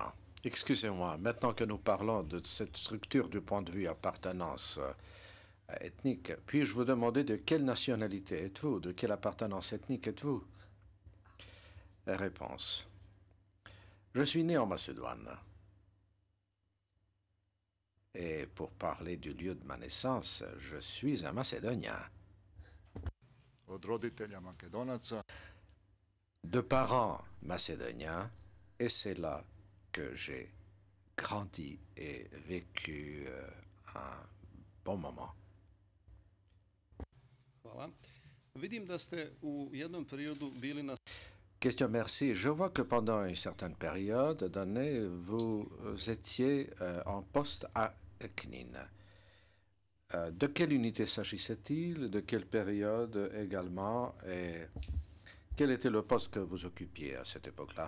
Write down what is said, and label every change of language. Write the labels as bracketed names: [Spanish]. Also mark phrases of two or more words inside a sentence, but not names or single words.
[French] Excusez-moi, maintenant que nous parlons de cette structure du point de vue appartenance ethnique, puis-je vous demander de quelle nationalité êtes-vous? De quelle appartenance ethnique êtes-vous? Réponse. Je suis né en Macédoine. Et pour parler du lieu de ma naissance, je suis un Macédonien. [Serbian] Od roditelja Makedonaca. [French] De parents macédoniens, et c'est là que j'ai grandi et vécu un bon moment. [Serbian] Hvala. Vidim da ste u jednom periodu bili na [French] Question, merci. Je vois que pendant une certaine période donnée, vous étiez en poste à Knin. De quelle unité s'agissait-il? De quelle période également? Et quel était le poste que vous occupiez à cette époque-là?